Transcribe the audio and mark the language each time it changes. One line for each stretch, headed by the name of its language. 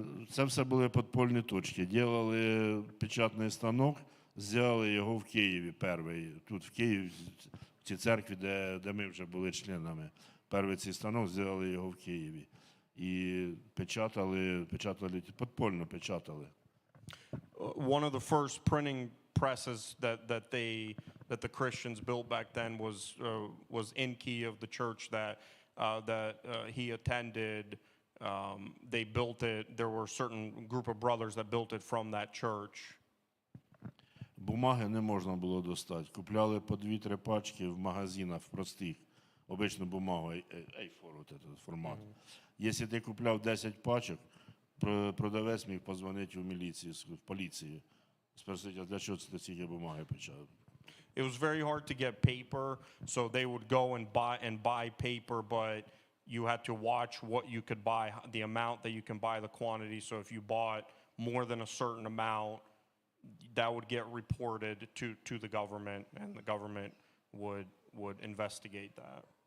Ukrainian: Це все були підпольні точки. Делали печатний станок, зробили його в Києві перший. Тут в Києві, в цій церкві, де ми вже були членами. Перший цей станок, зробили його в Києві. І печатали, підпольно печатали.
English: One of the first printing presses that the Christians built back then was in Kiev, the church that he attended. They built it. There were a certain group of brothers that built it from that church.
Ukrainian: Бумаги не можна було достати. Купляли по 2-3 пачки в магазинах простих. Обичну бумагу A4,
Russian: от этот формат.
Ukrainian: Якщо ти купляв 10 пачок, продавець міг позвонити в міліцію, в поліцію. Спросити, а для чого ти ці бумаги печатав?
English: It was very hard to get paper, so they would go and buy paper, but you had to watch what you could buy, the amount that you can buy, the quantity. So if you bought more than a certain amount, that would get reported to the government, and the government would investigate that.